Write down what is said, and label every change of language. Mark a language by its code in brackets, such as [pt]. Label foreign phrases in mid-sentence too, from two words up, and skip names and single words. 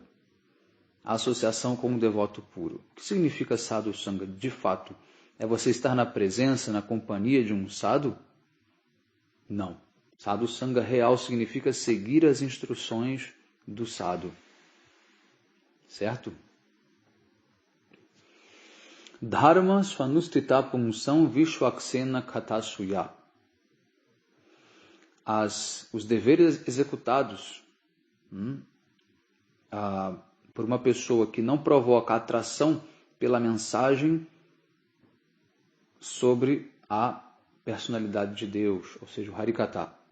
[pt] A associação com um devoto puro. O que significa [sa] साधु सङ्ग? [pt] De fato, é você estar na presença, na companhia de um sadhu? Não. [sa] साधु सङ्ग [pt] real significa seguir as instruções do sadhu. Certo? [sa] धर्म स्वनुष्ठित पुंसां विष्वक्सेन कथासु य. [pt] Os deveres executados por uma pessoa que não provoca atração pela mensagem sobre a personalidade de Deus, ou seja, o Harikatha.